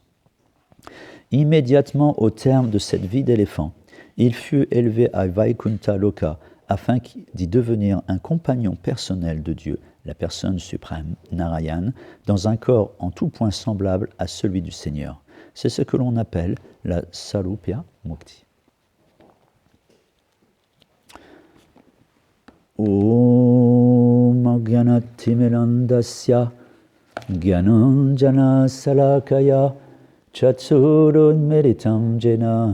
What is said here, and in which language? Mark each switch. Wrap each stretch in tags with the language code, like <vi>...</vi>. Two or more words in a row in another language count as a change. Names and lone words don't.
<fr>Immédiatement au terme de cette vie d'éléphant, il fut élevé à Vaikuntha Loka afin d'y devenir un compagnon personnel de Dieu, la personne suprême, Narayan, dans un corps en tout point semblable à celui du Seigneur. C'est ce que l'on appelle la</fr> <sa>Sarupya Mukti. Om Gyanatimirandasya Gyananjana Salakaya Chatsurunmeritam Jena</sa>